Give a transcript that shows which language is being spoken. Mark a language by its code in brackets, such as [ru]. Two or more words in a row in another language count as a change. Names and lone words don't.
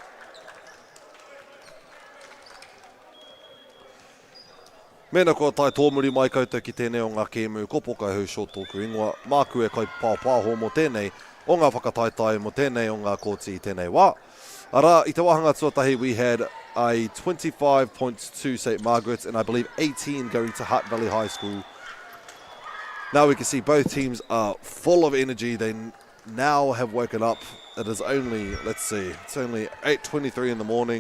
[mi] Mēnā kua tai tōmuri mai koutou ki tēnei o ngā kēmu, ko pokai hau short tōku ingoa, māku e kai pāpāho mō tēnei, o ngā whakataitai mō tēnei o ngā kōti i tēnei wā. Arā, i te wāhanga tuatahi, [en] we had a 25 points to St. Margaret's, and I believe 18 going to Hutt Valley High School. Now we can see both teams are full of energy. They now have woken up. It is only, let's see, it's only 8:23 in the morning.